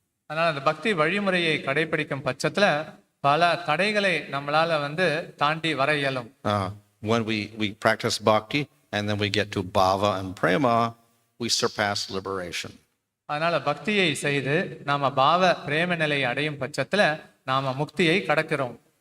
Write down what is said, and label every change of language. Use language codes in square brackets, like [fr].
[ta] அதனால அந்த பக்தி வழிமுறையை கடைபிடிக்கும் பட்சத்துல பல தடைகளை நம்மளால வந்து தாண்டி வர இயலும். [en] When we practice bhakti and then we get to bhava and prema, we surpass liberation. [ta] அதனால பக்தியை செய்து நாம பாவ பிரேம நிலையை அடையும் பட்சத்துல நாம முக்தியை கடக்கிறோம்.